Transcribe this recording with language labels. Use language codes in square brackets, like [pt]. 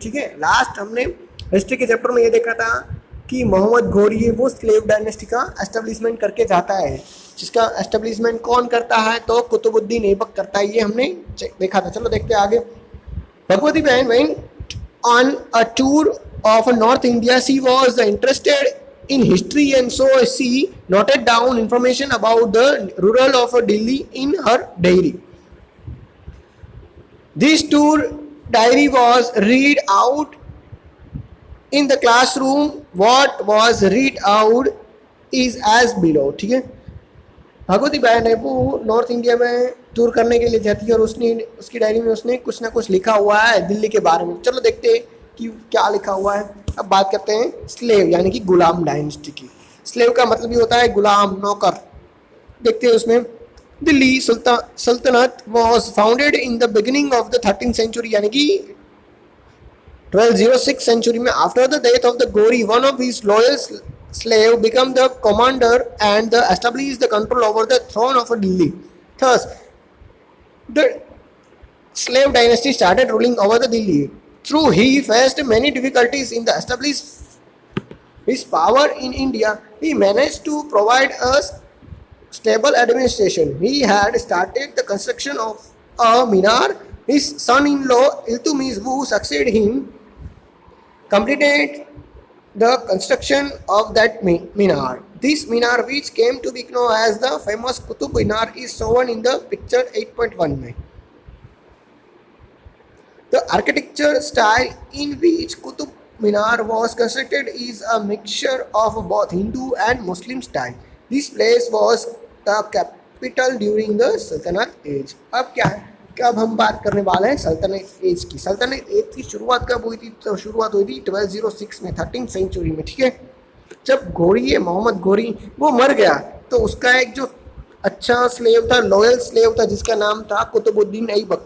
[hi] ठीक है, लास्ट हमने हिस्ट्री के चैप्टर में ये देखा था कि मोहम्मद घोरी वो स्लेव डायनेस्टी का एस्टेब्लिशमेंट करके जाता है, जिसका एस्टेब्लिशमेंट कौन करता है तो कुतुबुद्दीन ऐबक करता है, ये हमने देखा था। चलो देखते हैं आगे। [en] Bhagwati behen went on a tour of North India. She was interested in history and so she noted down information about the rural of Delhi in her diary. This tour diary was read out in the classroom. What was read out is as below. [hi] ठीक है, भगवती बहन है वो north India में tour करने के लिए जाती है और उसने उसकी डायरी में उसने कुछ ना कुछ लिखा हुआ है दिल्ली के बारे में। चलो देखते हैं कि क्या लिखा हुआ है। अब बात करते हैं स्लेव यानी कि गुलाम डायनेस्टी की। स्लेव का मतलब ही होता है गुलाम, नौकर। देखते हैं उसमें दिल्ली सल्तनत [en] was founded in the beginning of the 13th [hi] century यानी कि 1206 सेंचुरी में। [en] After the death of the Ghori one of his loyal slave became the commander and established the control over the throne of Delhi. Thus, the slave dynasty started ruling over the Delhi. Through he faced many difficulties in the establishing his power in India. He managed to provide a stable administration. He had started the construction of a minar. His son-in-law Iltutmish, who succeeded him, completed the construction of that minar. This minar, which came to be known as the famous Qutub Minar, is shown in the picture 8.1 में. The architecture style in which Qutub Minar was constructed is a mixture of both Hindu and Muslim style. This place was the capital during the Sultanate age. [hi] अब क्या है, अब हम बात करने वाले हैं सल्तनत एज की। सल्तनत एज की शुरुआत कब हुई थी? तो शुरुआत हुई थी 1206 में, 13th सेंचुरी में। ठीक है, जब घोरी है मोहम्मद घोरी वो मर गया तो उसका एक जो अच्छा स्लेव था, लॉयल स्लेव था, जिसका नाम था कुतुबुद्दीन ऐबक।